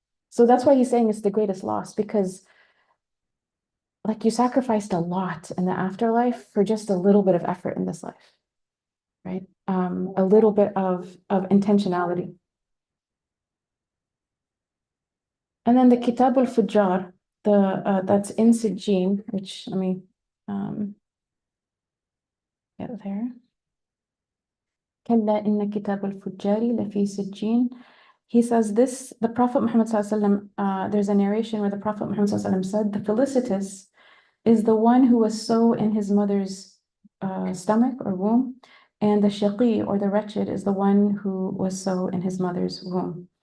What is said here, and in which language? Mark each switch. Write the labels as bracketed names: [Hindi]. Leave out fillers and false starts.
[English] So that's why he's saying it's the greatest loss, because like you sacrificed a lot in the afterlife for just a little bit of effort in this life, right? A little bit of intentionality. And then the Kitab al-Fujjar, that's in Sijjin, which let me get there. [Arabic] كلا إن كتاب الفجار لفي سجين. [English] He says this, the Prophet Muhammad there's a narration where the Prophet Muhammad said, the felicitous is the one who was so in his mother's stomach or womb, and the shaqi or the wretched is the one who was so in his mother's womb.